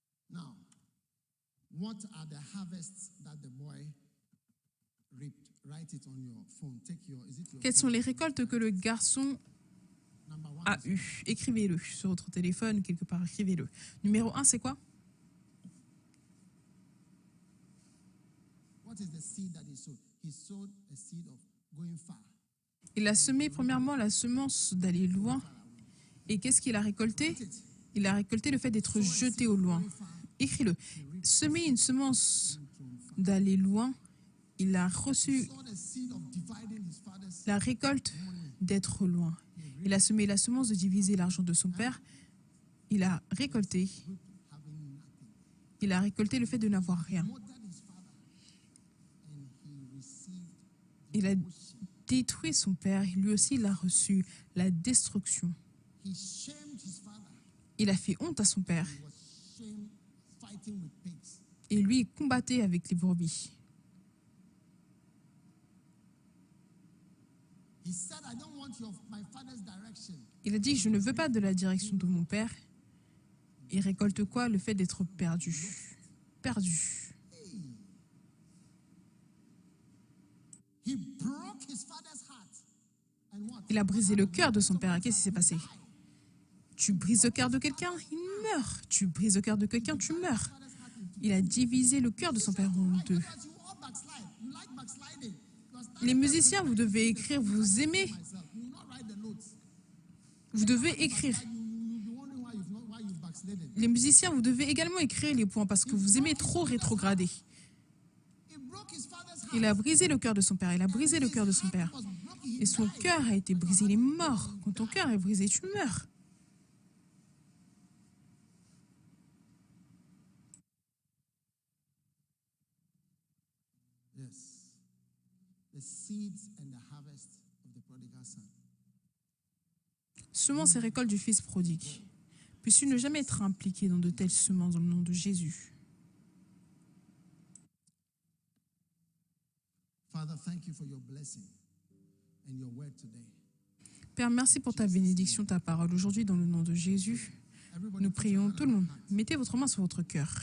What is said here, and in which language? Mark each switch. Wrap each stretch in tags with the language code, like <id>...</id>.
<en>Now, what are the harvests that the boy reaped? Write it on your phone. Take your, is it your</en> <fr>Quelles sont</fr> <en>phone?</en> <fr>les récoltes que le garçon</fr> <en>Number one.</en> <fr>a eues? Écrivez-le sur votre téléphone, quelque part, écrivez-le. Numéro 1, c'est quoi?</fr> <en>What is the seed that he sowed? He sowed a seed of going far.</en> <fr>Il a semé premièrement la semence d'aller loin. Et qu'est-ce qu'il a récolté? Il a récolté le fait d'être jeté au loin. Écris-le. Semer une semence d'aller loin, il a reçu</fr> <en>Sowed a seed of dividing his father's</en> <fr>la récolte d'être loin. Il a semé la semence de diviser l'argent de son père. Il a récolté.</fr> <en>having nothing.</en> <fr>Il a récolté le fait de n'avoir rien.</fr> <en>Murdered his father. And he received</en> <fr>Il a détruit son père. Lui aussi, il a reçu la destruction.</fr> <en>he shamed his father.</en> <fr>Il a fait honte à son père.</fr> <en>He was shamed fighting with pigs.</en> <fr>Et lui, il combattait avec les brebis.</fr> <en>He said, I don't want my father's direction.</en> <fr>Il a dit, je ne veux pas de la direction de mon père. Il récolte quoi? Le fait d'être perdu. Perdu.</fr> <en>He broke his father's heart. And what?</en> <fr>Il a brisé le cœur de son père. Qu'est-ce qui s'est passé? Tu brises le cœur de quelqu'un, il meurt. Tu brises le cœur de quelqu'un, tu meurs. Il a divisé le cœur de son père en deux.</fr> <en>Because you all backslide. You like backsliding. You are starting</en> <fr>Les musiciens, vous devez écrire, vous aimez.</fr> <en>myself. You will not write the notes.</en> <fr>Vous devez écrire.</fr> <en>You'll be wondering why you've backslidden.</en> <fr>Les musiciens, vous devez également écrire les points parce que vous aimez trop rétrograder.</fr> <en>He broke his father's heart.</en> <fr>Il a brisé le cœur de son père. Il a brisé le cœur de son père.</fr> <en>Was broken.</en> <fr>Et son cœur a été brisé. Il est mort. Quand ton cœur est brisé, tu meurs.</fr> <en>Yes. The seeds and the harvest of the prodigal son.</en> <fr>Semences et récoltes du fils prodigue. Puisses-tu ne jamais être impliqué dans de telles semences dans le nom de Jésus.</fr> <en>Father, thank you for your blessing and your word today.</en> <fr>Père, merci pour ta bénédiction, ta parole. Aujourd'hui, dans le nom de Jésus, nous prions tout le monde. Mettez votre main sur votre cœur.</fr>